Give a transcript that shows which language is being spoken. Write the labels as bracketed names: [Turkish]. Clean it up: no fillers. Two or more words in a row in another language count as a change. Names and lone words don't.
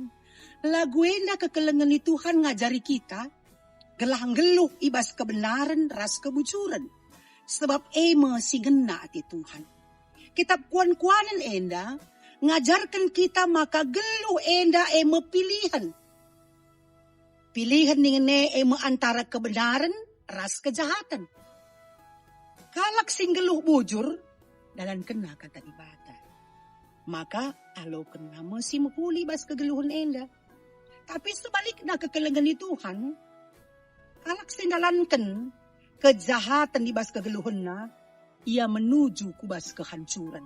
[Batak Karo] Lagu enda kekelengan di Tuhan ngajari kita, gelang geluh ibas kebenaran ras kebujuran. Sebab ema si gena ati Tuhan. Kitab kuan-kuanan enda ngajarkan kita maka geluh enda ema pilihan. Pilihan dengan ema antara kebenaran ras kejahatan. Kalak sing geluh bujur dalam kena kata di bata. Maka alo kena mesti mehuli bas kegeluhan enda. Tapi sebaliknya kekelengan di Tuhan, kalak sing dalankan kejahatan ibas kegeluhanna, ia menuju kubas kehancuran.